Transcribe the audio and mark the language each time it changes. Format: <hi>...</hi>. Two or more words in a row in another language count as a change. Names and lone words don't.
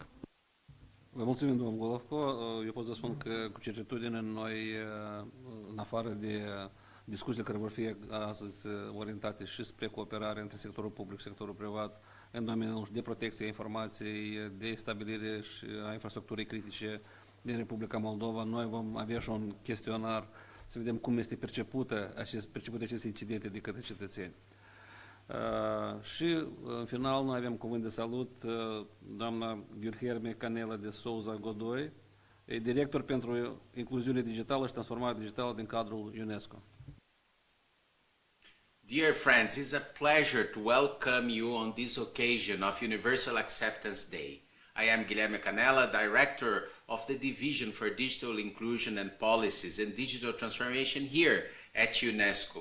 <ro>Vă mulțumim, domnul Golovco. Eu pot să spun că cu certitudine noi, în afară de discuțiile care vor fi astăzi orientate și spre cooperare între sectorul public și sectorul privat în domeniul de protecție a informației, de stabilire și a infrastructurii critice din Republica Moldova, noi vom avea și un chestionar să vedem cum este percepute aceste incidente de către cetățeni. Și în final noi avem cuvânt de salut doamna Guilherme Canela de Souza Godoy, director pentru incluziune digitală și transformare digitală din cadrul UNESCO.</ro> <en>Dear friends, it's a pleasure to welcome you on this occasion of Universal Acceptance Day. I am Guilherme Canela, Director of the Division for Digital Inclusion and Policies and Digital Transformation here at UNESCO.</en>